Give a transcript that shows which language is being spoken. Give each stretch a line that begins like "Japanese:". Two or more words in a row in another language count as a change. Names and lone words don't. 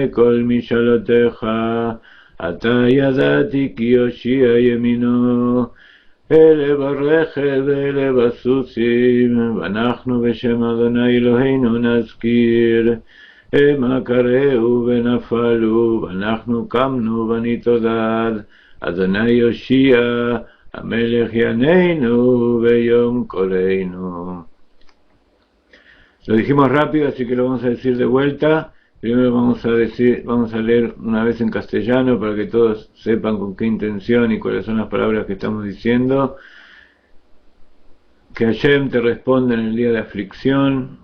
Hebrew: כל משאלותיך, עתה ידעתי כי יושיע ימינו, אלה ברכב ואלה בסוסים, ואנחנו בשם אדוני אלוהינו נזכיר, המה קראו ונפלו, ואנחנו קמנו ונתעודד, אדוני יושיע, המלך יננו ביום קולנו.
Spanish: Lo dijimos rápido, así que lo vamos a decir de vuelta. Primero vamos a leer una vez en castellano para que todos sepan con qué intención y cuáles son las palabras que estamos diciendo. Que Hashem te responda en el día de aflicción.